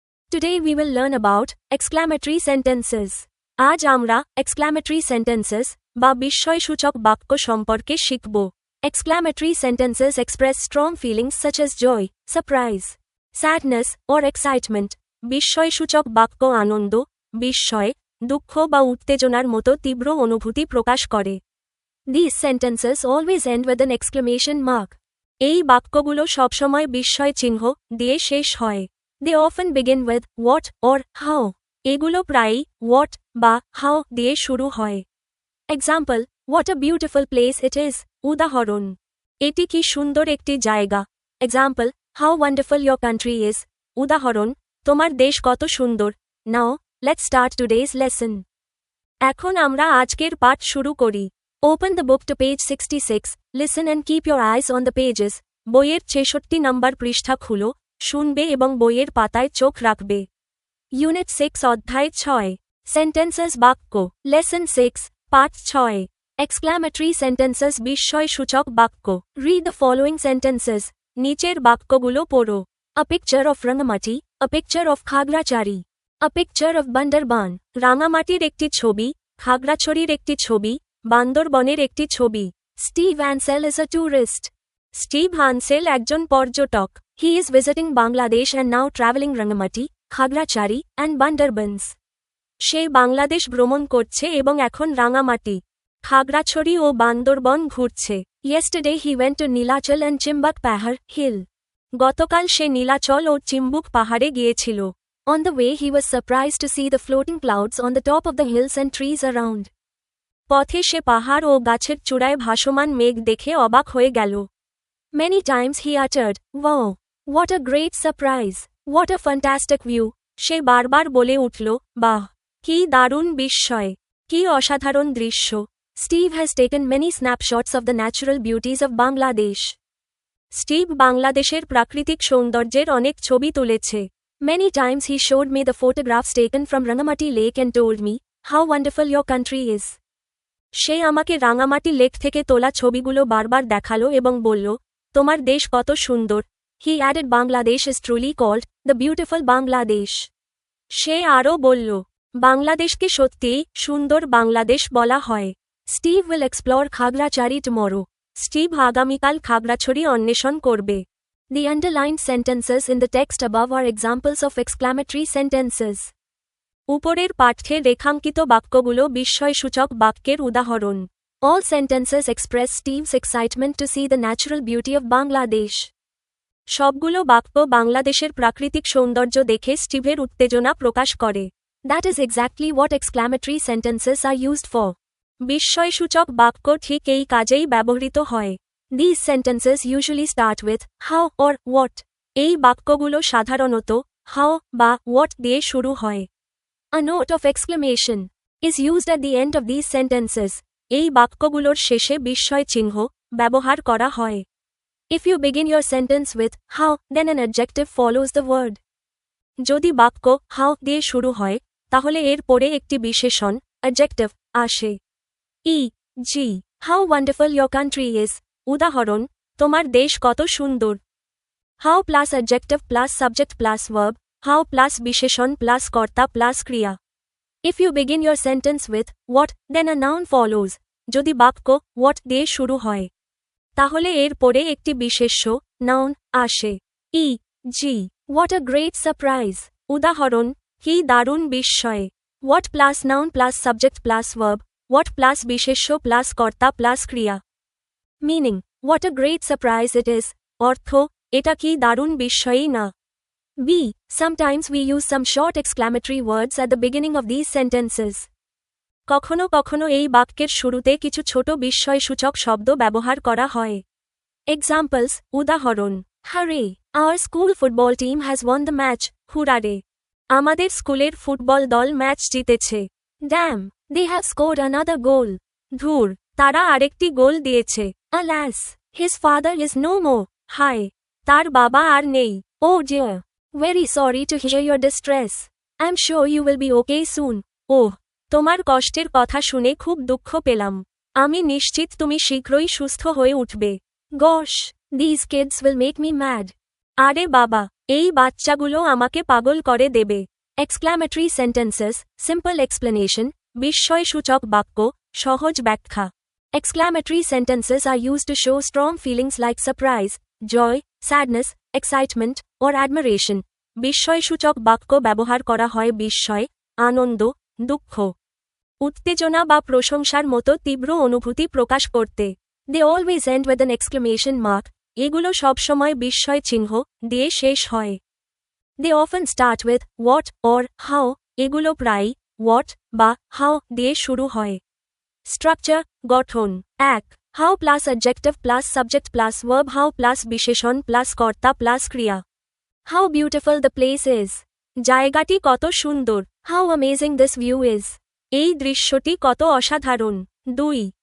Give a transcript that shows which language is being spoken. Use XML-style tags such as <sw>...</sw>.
<en>Today we will learn about exclamatory sentences.</en> <bn>আজ আমরা exclamatory sentences বা বিস্ময়সূচক বাক্য সম্পর্কে শিখব।</bn> <en>Exclamatory sentences express strong feelings such as joy, surprise, sadness or excitement.</en> <bn>বিস্ময়সূচক বাক্য আনন্দ, বিস্ময়, দুঃখ বা উত্তেজনার মতো তীব্র অনুভূতি প্রকাশ করে।</bn> <en>These sentences always end with an exclamation mark.</en> <bn>এই বাক্যগুলো সবসময় বিস্ময় চিহ্ন দিয়ে শেষ হয়।</bn> <en>They often begin with what or how.</en> <bn>এগুলো প্রায়ই what বা how দিয়ে শুরু হয়।</bn> <en>Example, what a beautiful place it is.</en> <bn>উদাহরণ, এটি কি সুন্দর একটি জায়গা।</bn> <en>Example, how wonderful your country is.</en> <bn>উদাহরণ, তোমার দেশ কত সুন্দর।</bn> <en>Now, let's start today's lesson.</en> <bn>এখন আমরা আজকের পাঠ শুরু করি।</bn> <en>Open the book to page 66, listen and keep your eyes on the pages.</en> <bn>বইয়ের 66 নম্বর পৃষ্ঠা খুলো, শুনবে এবং বইয়ের পাতায় চোখ রাখবে। ইউনিট 6 অধ্যায় 6, সেন্টেন্সেস বাক্য, লেসন 6, পাঠ 6, এক্সক্লামেটরি সেন্টেন্সেস বিস্ময়সূচক বাক্য।</bn> <en>read the following sentences,</en> <bn>নিচের বাক্যগুলো পড়ো।</bn> <en>A picture of Rangamati, a picture of Khagrachari, a picture of Bandarban.</en> <bn>রাঙামাটির একটি ছবি, খাগড়াছড়ির একটি ছবি, বান্দরবনের একটি ছবি।</bn> <en>Steve Hansel is a tourist.</en> <bn>Steve হ্যানসেল একজন পর্যটক।</bn> <en>He is visiting Bangladesh and now traveling Rangamati, Khagrachari, and Bandarbans.</en> <bn>সে বাংলাদেশ ভ্রমণ করছে এবং এখন রাঙামাটি, খাগড়াছড়ি ও বান্দরবন ঘুরছে।</bn> <en>Yesterday he went to Nilachal and Chimbak Pahar Hill.</en> <bn>গতকাল সে নীলাচল ও চিম্বুক পাহাড়ে গিয়েছিল।</bn> <en>On the way he was surprised to see the floating clouds on the top of the hills and trees around.</en> <bn>পথে সে পাহাড় ও গাছের চূড়ায় ভাসমান মেঘ দেখে অবাক হয়ে গেল।</bn> <en>Many times he uttered, "Wow! What a great surprise! What a fantastic view!"</en> <bn>সে বারবার বলে উঠল, বাহ! কি দারুণ বিস্ময়! কি অসাধারণ দৃশ্য!</bn> <en>Steve has taken many snapshots of the natural beauties of Bangladesh.</en> <bn>Steve বাংলাদেশের প্রাকৃতিক সৌন্দর্যের অনেক ছবি তুলেছে।</bn> <en>Many times he showed me the photographs taken from Rangamati Lake and told me, how wonderful your country is.</en> <bn>সে আমাকে Rangamati lake থেকে তোলা ছবিগুলো বারবার দেখালো এবং বলল, তোমার দেশ কত সুন্দর।</bn> <en>He added Bangladesh is truly called the beautiful Bangladesh.</en> <bn>সে আরও বলল, বাংলাদেশকে সত্যিই সুন্দর বাংলাদেশ বলা হয়।</bn> <en>Steve will explore Khagrachari tomorrow.</en> <bn>Steve আগামীকাল খাগড়াছড়ি অন্বেষণ করবে।</bn> <en>The underlined sentences in the text above are examples of exclamatory sentences.</en> <bn>উপরের পাঠ্যে রেখাঙ্কিত বাক্যগুলো বিস্ময়সূচক বাক্যের উদাহরণ।</bn> <en>All sentences express Steve's excitement to see the natural beauty of Bangladesh.</en> <bn>সবগুলো বাক্য বাংলাদেশের প্রাকৃতিক সৌন্দর্য দেখে স্টিভের উত্তেজনা প্রকাশ করে।</bn> <en>That is exactly what exclamatory sentences are used for.</en> <bn>বিস্ময়সূচক বাক্য ঠিক এই কাজেই ব্যবহৃত হয়।</bn> <en>These sentences usually start with how or what.</en> <bn>এই বাক্যগুলো সাধারণত how বা what দিয়ে শুরু হয়।</bn> <en>A note of exclamation is used at the end of these sentences.</en> <bn>এই বাক্যগুলোর শেষে বিস্ময় চিহ্ন ব্যবহার করা হয়।</bn> <en>If you begin your sentence with how, then an adjective follows the word.</en> <bn>যদি বাক্য how দিয়ে শুরু হয়, তাহলে এর পরে একটি বিশেষণ adjective আসে।</bn> <en>e.g. How wonderful your country is.</en> <bn>উদাহরণ, তোমার দেশ কত সুন্দর।</bn> <en>How plus adjective plus subject plus verb, how plus বিশেষণ plus কর্তা plus ক্রিয়া। If you begin your sentence with what, then a noun follows.</en> <bn>যদি বাক্য what দিয়ে শুরু হয়, তাহলে এর পরে একটি বিশেষ্য নাউন আসে।</bn> <en>e.g. What a great surprise.</en> <bn>উদাহরণ, কি দারুণ বিস্ময়।</bn> <en>What plus noun plus subject plus verb, what plus বিশেষ্য plus কর্তা plus ক্রিয়া। Meaning, what a great surprise it is.</en> <bn>অর্থ, এটা কি দারুণ বিস্ময়ই না।</bn> <en>b. Sometimes we use some short exclamatory words at the beginning of these sentences.</en> <bn>কখনো কখনো এই বাক্যের শুরুতে কিছু ছোট বিস্ময়সূচক শব্দ ব্যবহার করা হয়।</bn> <en>Examples, উদাহরণ, Hooray! Our school football team has won the match.</en> <bn>হুরারে! আমাদের স্কুলের ফুটবল দল ম্যাচ জিতেছে।</bn> <en>Damn! They have scored another goal.</en> <bn>ধুর! তারা আরেকটি গোল দিয়েছে।</bn> <en>Alas! His father is no more. হায়!</en> <bn>তার বাবা আর নেই।</bn> <en>Oh dear! Very sorry to hear your distress. I'm sure you will be okay soon.</en> <bn>ওহ! তোমার কষ্টের কথা শুনে খুব দুঃখ পেলাম। আমি নিশ্চিত তুমি শীঘ্রই সুস্থ হয়ে উঠবে।</bn> <en>Gosh! These kids will make me mad.</en> <bn>আরে বাবা, এই বাচ্চাগুলো আমাকে পাগল করে দেবে।</bn> <en>exclamatory sentences, simple explanation,</en> <bn>বিস্ময়সূচক বাক্য, সহজ ব্যাখ্যা।</bn> <en>Exclamatory sentences are used to show strong feelings like surprise, joy, sadness, excitement, or admiration.</en> <bn>বিস্ময়সূচক বাক্য ব্যবহার করা হয় বিস্ময়, আনন্দ, দুঃখ, উত্তেজনা বা প্রশংসার মতো তীব্র অনুভূতি প্রকাশ করতে।</bn> <en>They always end with an exclamation mark.</en> <bn>এগুলো সবসময় বিস্ময় চিহ্ন দিয়ে শেষ হয়।</bn> <en>They often start with what or how.</en> <bn>এগুলো প্রায়ই what বা how দিয়ে শুরু হয়।</bn> <en>Structure, গঠন। 1. How plus adjective plus subject plus verb. How plus বিশেষণ plus কর্তা plus ক্রিয়া। How beautiful the place is.</en> <bn>জায়গাটি কত সুন্দর।</bn> <en>How amazing this view is.</en> <bn>এই দৃশ্যটি কত অসাধারণ। 2.</bn>